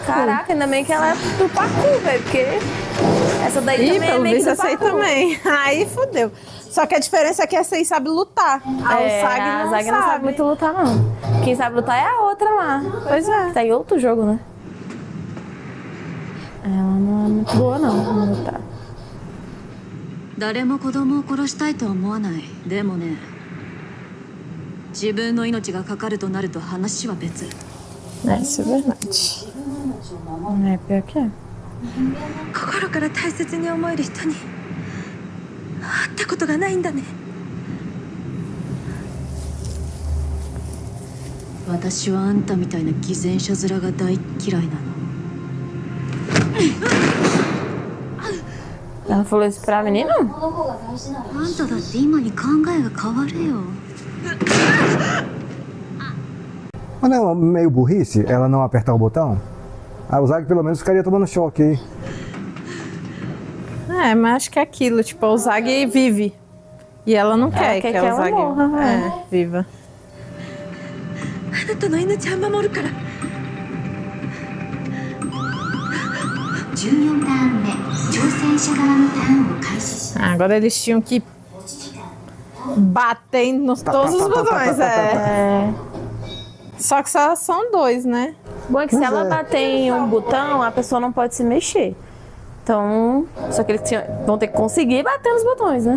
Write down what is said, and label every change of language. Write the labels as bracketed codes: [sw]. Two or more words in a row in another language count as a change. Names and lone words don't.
[pt] Caraca, ainda bem que ela é do parkour, velho, porque essa daí também é meio que do parkour. Também. Aí fodeu. Só que a diferença é que essa aí sabe lutar. A Uzagi não sabe muito lutar, não. Quem sabe lutar é a outra lá. Pois é. Tá em outro jogo, né? Ela não é muito boa, não, em lutar. [ja] 誰も子供を殺したいとは思わない。でもね、自分の命がかかるとなると話は別。 [pt] Isso é verdade. Pior que é. [ja] 心から大切に思える人に会ったことがないんだね。私はあんたみたいな偽善者面が大嫌いなの。 [pt] Ela Ela falou isso pra menina? [ja] あんただって今に考えが変わるよ [pt] Mas não é meio burrice ela não apertar o botão? A Uzagi pelo menos ficaria tomando choque aí. É, mas acho que é aquilo, tipo, a Uzagi vive. E ela não quer que a Uzagi viva. [ja] あなたの命は守るから 14ターン目挑戦者側のターンを開始し [pt] Agora eles tinham que bater nos todos os botões, Só que só são 2, né? Bom, é que se ela bater em um botão, a pessoa não pode se mexer. Então, só que eles vão ter que conseguir bater nos botões, né?